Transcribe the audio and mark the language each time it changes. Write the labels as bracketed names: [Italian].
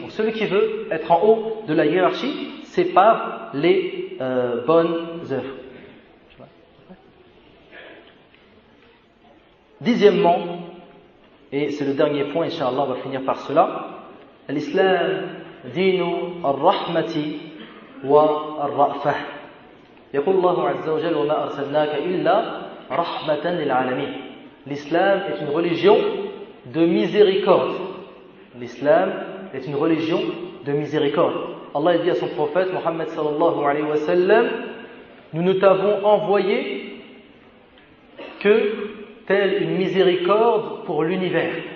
[French] Donc celui qui veut être en haut de la hiérarchie, c'est par les bonnes œuvres. Dixièmement, et c'est le dernier point, Inch'Allah, on va finir par cela, l'islam [Arabic] dinu ar-rahmati والرأفة. يقول الله عز وجل وما أرسلناك إلا رحمة للعالمين. [French] L'islam est une religion de miséricorde. L'islam est une religion de miséricorde. Allah dit à son prophète Muhammad sallallahu alayhi wa sallam, nous ne t'avons envoyé que telle une miséricorde pour l'univers.